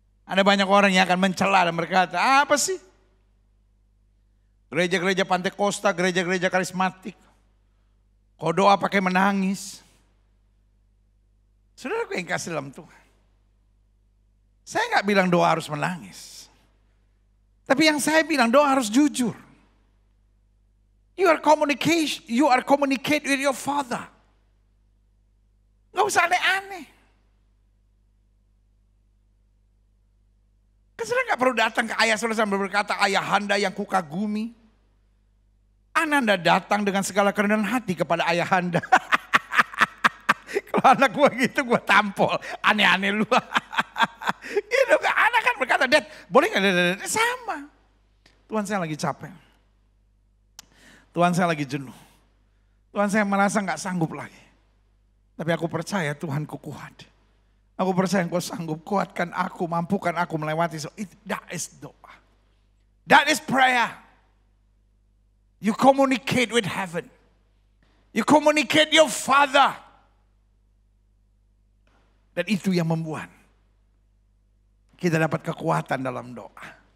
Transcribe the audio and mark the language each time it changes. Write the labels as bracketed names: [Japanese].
[Indonesian] Ada banyak orang yang akan mencela dan berkata, apa sih? Gereja-gereja Pantai Costa, gereja-gereja karismatik. Kau doa pakai menangis. Saudaraku yang kasih dalam Tuhan. Saya nggak bilang doa harus menangis. Tapi yang saya bilang doa harus jujur. [English] You are communicate with your Father. [Indonesian] Gak usah aneh-aneh. Saudara nggak perlu datang ke ayah saudara sambil berkata, ayahanda yang kukagumi. Ananda datang dengan segala kerendahan hati kepada ayahanda. Kalau anak gue gitu gue tampol. Aneh-aneh lu. Gitu, anak kan berkata, Dad boleh gak? Dad? Sama. Tuhan saya lagi capek. Tuhan saya lagi jenuh. Tuhan saya merasa gak sanggup lagi. Tapi aku percaya Tuhanku kuat. Aku percaya Engkau sanggup kuatkan aku, mampukan aku melewati. [English] That is doa. That is prayer. You communicate with heaven. You communicate your Father. [Indonesian] Dan itu yang membuat kita dapat kekuatan dalam doa.